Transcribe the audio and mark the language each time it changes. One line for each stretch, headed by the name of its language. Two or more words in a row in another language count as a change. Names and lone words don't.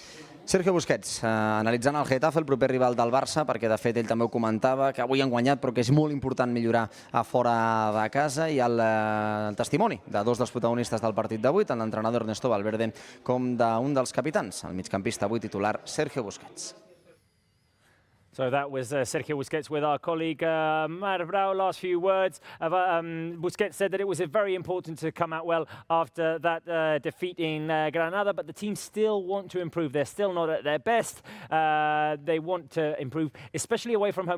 Catalan: Sergio Busquets, analitzant el Getafe, el proper rival del Barça, perquè de fet ell també ho comentava, que avui han guanyat però que és molt important millorar a fora de casa, i el testimoni de dos dels protagonistes del partit d'avui, tant l'entrenador Ernesto Valverde com d'un dels capitans, el migcampista avui titular Sergio Busquets.
English: So that was Sergio Busquets with our colleague Mar Brau. Last few words. Busquets said that it was very important to come out well after that defeat in Granada, but the team still want to improve. They're still not at their best. They want to improve, especially away from home.